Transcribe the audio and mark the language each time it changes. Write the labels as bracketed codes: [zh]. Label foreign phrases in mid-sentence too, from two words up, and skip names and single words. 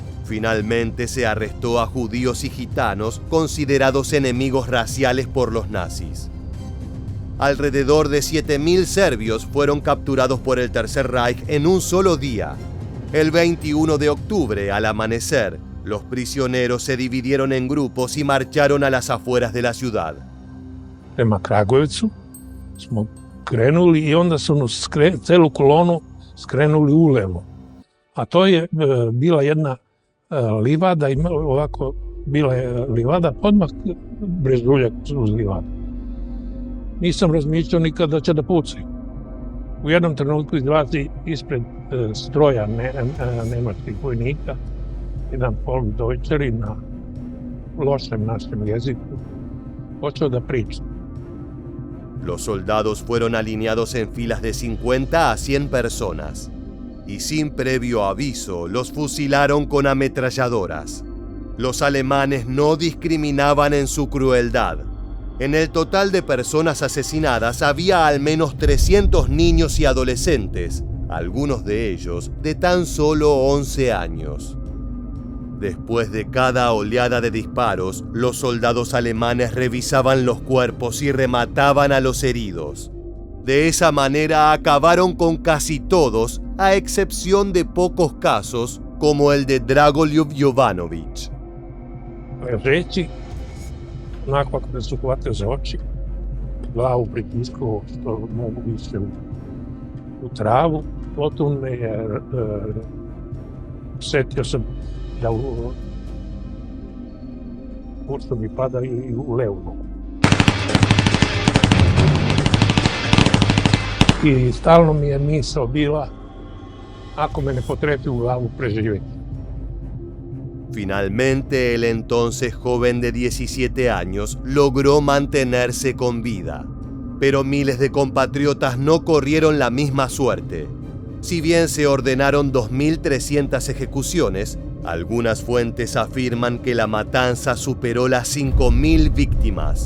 [es] Finalmente se arrestó a judíos y gitanos considerados enemigos raciales por los nazis. Alrededor de 7.000 serbios fueron capturados por el Tercer Reich en un solo día. El 21 de octubre, al amanecer, los prisioneros se dividieron en grupos y marcharon a las afueras de la ciudad. [sr] Prema Kragujevcu smo krenuli i onda su nas celu kolonu skrenuli ulevo. A to je bila jedna livada, ovako bila je livada odmah brežuljak uz livadu. Nisam razmišljao nikad da će da pucaju. U jednom trenutku izlazi ispred stroja nemačkih vojnika jedan Volksdeutscher na lošem našem jeziku počeo da priča. [es] Los soldados fueron alineados en filas de 50 a 100 personas y sin previo aviso los fusilaron con ametralladoras. Los alemanes no discriminaban en su crueldad. En el total de personas asesinadas había al menos 300 niños y adolescentes, algunos de ellos de tan solo 11 años. Después de cada oleada de disparos, los soldados alemanes revisaban los cuerpos y remataban a los heridos. De esa manera acabaron con casi todos, a excepción de pocos casos, como el de Dragoljub Jovanović. [sr] Ležeći, nakon kada su hvatio za oči, glavu pritiskao što mogu više u travu, potom me je setio sam da urso mi pada i u levu nogu. I stalno mi je misao bila, ako me ne potrefi u glavu, preživjeti. [es] Finalmente, el entonces joven de 17 años logró mantenerse con vida, pero miles de compatriotas no corrieron la misma suerte. Si bien se ordenaron 2.300 ejecuciones, algunas fuentes afirman que la matanza superó las 5.000 víctimas.